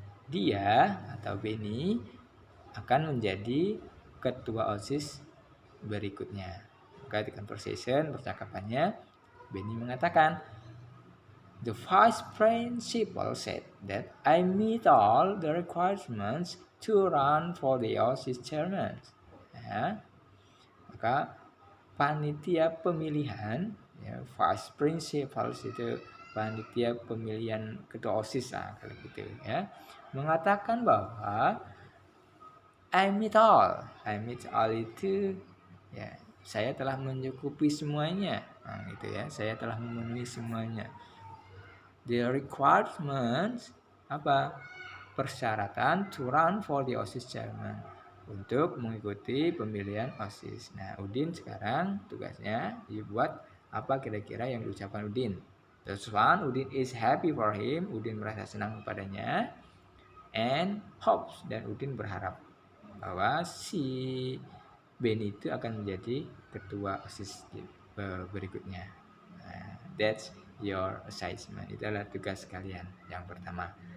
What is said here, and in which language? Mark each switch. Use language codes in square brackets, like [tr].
[id] Dia atau Benny akan menjadi ketua OSIS berikutnya. Maka di conversation, percakapannya, Benny mengatakan, [en] the vice principal said that I meet all the requirements to run for the OSIS chairman. [id] Ya. Maka panitia pemilihan, ya, vice principal itu panitia pemilihan ketua OSIS kalau gitu ya, mengatakan bahwa [en] I meet all [id] itu ya, saya telah mencukupi semuanya, gitu ya, saya telah memenuhi semuanya. [en] The requirements [id] apa? Persyaratan [en] to run for the OSIS chairman, [id] untuk mengikuti pemilihan OSIS. Nah, Udin sekarang tugasnya dibuat apa kira-kira yang diucapkan Udin. [en] First one, Udin is happy for him. [id] Udin merasa senang kepadanya. [en] And hopes, [id] dan Udin berharap bahwa si Benny itu akan menjadi ketua OSIS berikutnya. [en] Nah, that's your assignment. [id] Itu adalah tugas kalian yang pertama.